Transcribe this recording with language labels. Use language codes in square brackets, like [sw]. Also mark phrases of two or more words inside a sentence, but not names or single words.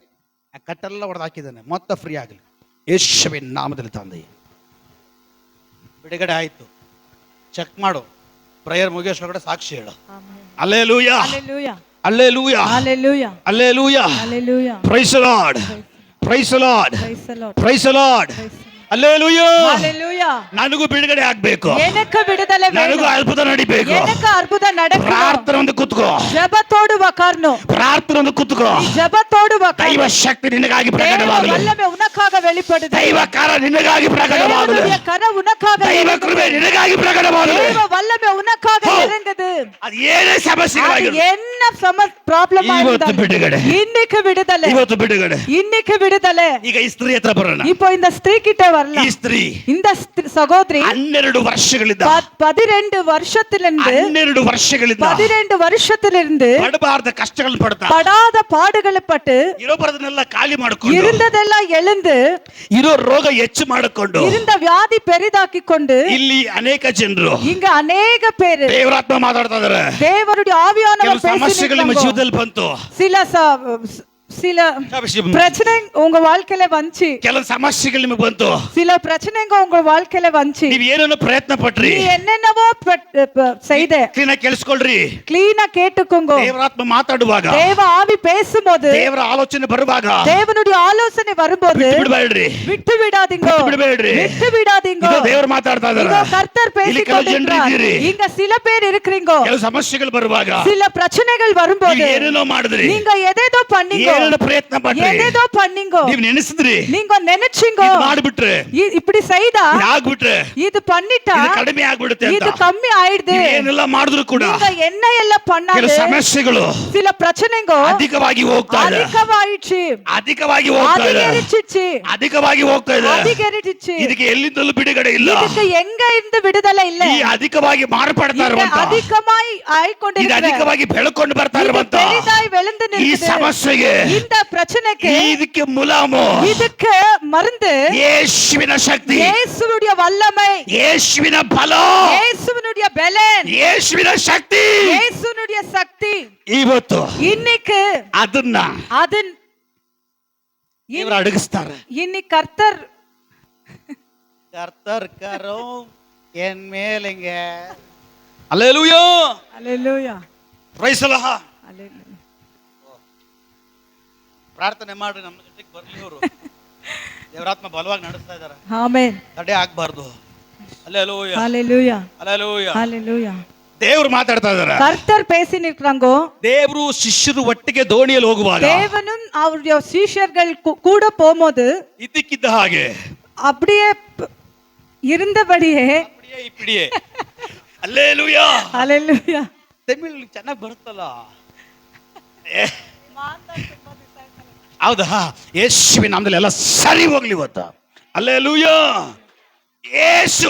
[kn] ಆ ಕಟ್ಟೆಲ್ಲ ಹೊಡೆದು ಹಾಕಿದ್ದಾನೆ, ಮೊತ್ತ ಫ್ರೀ ಆಗಲಿ ಯೇಸುವಿನ ನಾಮದಲ್ಲಿ ತಂದೆ. ಬಿಡುಗಡೆ ಆಯ್ತು. ಚೆಕ್ ಮಾಡು, ಪ್ರೇಯರ್ ಮುಗಿಯೋಷ್ಟ್ರೊಳಗಡೆ ಸಾಕ್ಷಿ ಹೇಳು. ಹಲ್ಲೆಲೂಯಾ, Hallelujah. ಹಲ್ಲೆಲೂಯಾ, Hallelujah. ಹಲ್ಲೆಲೂಯಾ. Hallelujah. [en] Praise the Lord, Praise the Lord, Praise the Lord. Praise the Lord. Praise the Lord. [kn] ಹಲ್ಲೆಲೂಯಾ. Hallelujah. ನನಗೂ ಬಿಡುಗಡೆ ಆಗ್ಬೇಕು, [ta] எனக்கு விடுதலை [kn] ನನಗೂ [ta] வேணும். [kn] ಅದ್ಭುತ ನಡಿಬೇಕು. [ta] எனக்கு அற்புதம் நடக்கணும். [kn] ಪ್ರಾರ್ಥನೆ ಒಂದು ಕೂತ್ಕೋ, [ta] ஜெபத்தோடு உட்காரணும். [kn] ಪ್ರಾರ್ಥನೆ ಒಂದು ಕೂತ್ಕೋ. [ta] ஜெபத்தோடு [kn] ದೈವ [ta] உட்காரணும். [kn] ಶಕ್ತಿ ನಿನಗಾಗಿ [ta] தேவ [kn] ಪ್ರಕಟವಾಗಲಿ, [ta] வல்லமை உனக்காக வெளிப்படுது. [kn] ದೈವ ಕಾರ ನಿನಗಾಗಿ ಪ್ರಕಟವಾಗಲಿ, [ta] தேவனுடைய கரம் உனக்காக [kn] ದೈವ [ta] இறங்குது. [kn] ಕೃಪೆ ನಿನಗಾಗಿ ಪ್ರಕಟವಾಗಲಿ. [ta] தேவ வல்லமை உனக்காக [kn] ಹೋ. [ta] இறங்குது. [kn] ಅದು ಏನೇ [ta] அது [kn] ಸಮಸ್ಯೆಗಳಾಗಿರಲಿ, [ta] என்ன ப்ராப்ளம் [kn] ಇವತ್ತು ಬಿಡುಗಡೆ, [ta] இன்னைக்கு விடுதலை, [kn] ಇವತ್ತು ಬಿಡುಗಡೆ. [ta] இன்னைக்கு விடுதலை. [kn] ಈಗ ಈ ಸ್ತ್ರೀ ಹತ್ರ ಬರೋಣ. [ta] இப்போ இந்த ஸ்திரீ கிட்ட வரலாம். [kn] ಈ ಸ್ತ್ರೀ [ta] இந்த சகோதரி [kn] 12 ವರ್ಷಗಳಿಂದ [ta] 12 வருஷத்திலிருந்து [kn] 12 ವರ್ಷಗಳಿಂದ [ta] 12 வருஷத்திலிருந்து [kn] ಪಡಬಾರ್ದ ಕಷ್ಟಗಳನ್ನು ಪಡ್ತಾ [ta] படாத பாடுகளை பட்டு [kn] ಇರೋ ಬರದನ್ನೆಲ್ಲ ಖಾಲಿ ಮಾಡಿಕೊಂಡು, [ta] இருந்ததெல்லாம் எழுந்து [kn] ಇರೋ ರೋಗ ಹೆಚ್ಚು ಮಾಡಿಕೊಂಡು, [ta] இருந்த வியாதி பெரிதாக்கி கொண்டு [kn] ಇಲ್ಲಿ ಅನೇಕ ಜನರು [ta] இங்க அநேக பேரு [kn] ದೇವರಾತ್ಮ ಮಾತಾಡ್ತಾ ಇದಾರೆ. [ta] தேவனுடைய ஆவியானவர் [kn] ಕೆಲವು ಸಮಸ್ಯೆಗಳು ನಿಮ್ಮ [ta] பேசினாங்க. [kn] ಜೀವನದಲ್ಲಿ ಬಂತು, [ta] சில பிரச்சனை உங்க வாழ்க்கையில வந்துச்சு, [kn] ಕೆಲವು ಸಮಸ್ಯೆಗಳು ನಿಮಗೆ ಬಂತು, [ta] சில பிரச்சனைங்க உங்க வாழ்க்கையில வந்துச்சு. [kn] ನೀವ್ ಏನೇನೋ ಪ್ರಯತ್ನ ಪಟ್ರಿ. [ta] நீ என்னென்னவோ செய்த, [kn] ಕ್ಲೀನ್ ಆಗಿ ಕೇಳಿಸ್ಕೊಳ್ರಿ. [ta] கிளீனா கேட்டுக்கோங்க. [kn] ದೇವರಾತ್ಮ ಮಾತಾಡುವಾಗ, [ta] தேவ ஆவி பேசும்போது, [kn] ದೇವರ ಆಲೋಚನೆ ಬರುವಾಗ [ta] தேவனுடைய ஆலோசனை வரும்போது [kn] ಬಿಡಬೇಡ್ರಿ, [ta] விட்டு விடாதீங்க, [kn] ಬಿಡಬೇಡ್ರಿ. [ta] விட்டு விடாதீங்க. [kn] ಇದು ದೇವರು ಮಾತಾಡ್ತಾ ಇದಾರೆ. [ta] இதோ கர்த்தர் [kn] ಇಲ್ಲಿ ಕೆಲವು ಜನರು [ta] பேசிக்கொண்டிருக்கிறார். [kn] ಇದ್ದೀರಿ, [ta] இங்க சில பேர் இருக்கிறீங்க. [kn] ಕೆಲವು ಸಮಸ್ಯೆಗಳು ಬರುವಾಗ [ta] சில பிரச்சனைகள் வரும்போது [kn] ನೀವು ಏನೇನೋ ಮಾಡಿದ್ರಿ, [ta] நீங்க எதேதோ பண்ணீங்க, [kn] ಏನೇನೋ ಪ್ರಯತ್ನ ಪಟ್ರಿ, [ta] எதேதோ பண்ணீங்க, [kn] ನೀವ್ ನೆನೆಸಿದ್ರಿ, [ta] நீங்க நினைச்சீங்க, [kn] ಇದು ಮಾಡ್ಬಿಟ್ರೆ, [ta] இப்படி செய்தா [kn] ಆಗ್ಬಿಟ್ರೆ [ta] இது பண்ணிட்டா [kn] ಇದು ಕಡಿಮೆ ಆಗ್ಬಿಡುತ್ತೆ ಅಂತ. [ta] இது கம்மி ஆயிடுது. [kn] ನೀವ್ ಏನೆಲ್ಲ ಮಾಡಿದ್ರು ಕೂಡ [ta] நீங்க என்ன எல்லாம் பண்ணாலும் [kn] ಕೆಲವು ಸಮಸ್ಯೆಗಳು [ta] சில பிரச்சனைங்க [kn] ಅಧಿಕವಾಗಿ ಹೋಗ್ತಾ ಇದೆ, [ta] அதிகமாயிடுச்சு, [kn] ಅಧಿಕವಾಗಿ ಹೋಗ್ತಾ ಇದೆ, [ta] அதிகரிச்சிச்சு, [kn] ಅಧಿಕವಾಗಿ ಹೋಗ್ತಾ ಇದೆ. [ta] அதிகரிச்சிச்சு. [kn] ಇದಕ್ಕೆ ಎಲ್ಲಿಂದಲೂ ಬಿಡುಗಡೆ ಇಲ್ಲ. [ta] இதுக்கு எங்க இருந்து விடுதலை இல்ல. [kn] ಈ ಅಧಿಕವಾಗಿ ಮಾರ್ಪಡ್ತಾ [ta] இது [kn] ಇರುವಂತ, [ta] அதிகமாய் [kn] ಇದು [ta] ஆயிக்கொண்டிருக்கிற, [kn] ಅಧಿಕವಾಗಿ ಬೆಳಕೊಂಡು ಬರ್ತಾ [ta] இது [kn] ಇರುವಂತ [ta] பெரிதாய் விழுந்து [kn] ಈ [ta] நிற்குது. [kn] ಸಮಸ್ಯೆಗೆ, [ta] இந்த பிரச்சனைக்கு [kn] ಇದಕ್ಕೆ ಮುಲಾಮು [ta] இதுக்கு மருந்து [kn] ಯೇಸುವಿನ ಶಕ್ತಿ, [ta] இயேசுவுடைய வல்லமை, [kn] ಯೇಸುವಿನ ಬಲ, [ta] இயேசுவினுடைய பலன், [kn] ಯೇಸುವಿನ ಶಕ್ತಿ [ta] இயேசுவினுடைய சக்தி [kn] ಇವತ್ತು [ta] இன்னைக்கு [kn] ಅದನ್ನ [ta] அது [kn] ದೇವರು ಅಡಗಿಸ್ತಾರೆ. [ta] இன்னைக்கு கர்த்தர் ಕರ್ತರ್ಕರು ಎನ್ ಮೇಲಿಂಗ. [kn] ಹಲ್ಲೆಲೂಯಾ, [ta] அல்லேலூயா, [en] Praise the Lord. [ta] அல்லேலூயா. [kn] ಪ್ರಾರ್ಥನೆ ಮಾಡ್ರಿ, ನಮ್ಮ ಜೊತೆಗೆ ಬರ್ಲಿ ಅವರು. ದೇವರಾತ್ಮ ಬಲವಾಗಿ ನಡೆಸ್ತಾ ಇದ್ದಾರೆ, [ta] ஆமென். [kn] ತಡೆ ಆಗ್ಬಾರ್ದು. ಹಲ್ಲೆಲೂಯಾ, [ta] அல்லேலூயா, [kn] ಹಲ್ಲೆಲೂಯಾ. [ta] அல்லேலூயா. [kn] ದೇವ್ರು ಮಾತಾಡ್ತಾ ಇದ್ದಾರೆ. [ta] கர்த்தர் பேசி நிற்கிறாங்கோ. [kn] ದೇವರು ಶಿಷ್ಯರು ಒಟ್ಟಿಗೆ ದೋಣಿಯಲ್ಲಿ ಹೋಗುವಾಗ [ta] தேவனும் அவருடைய சீஷர்கள் கூட போகும்போது [kn] ಇದ್ದಕ್ಕಿದ್ದ ಹಾಗೆ [ta] அப்படியே இருந்தபடியே அப்படியே இப்படியே ಹಲ್ಲೆಲೂಯಾ. அல்லேலூயா. [kn] ತಮಿಳ್ ಚೆನ್ನಾಗಿ ಬರುತ್ತಲ್ಲ, ಹೌದಾ? ಯೇಸುವಿನ ನಾಮದಲ್ಲಿ ಎಲ್ಲ ಸರಿ ಹೋಗ್ಲಿ ಇವತ್ತು. ಹಲ್ಲೆಲೂಯಾ. ಯೇಸು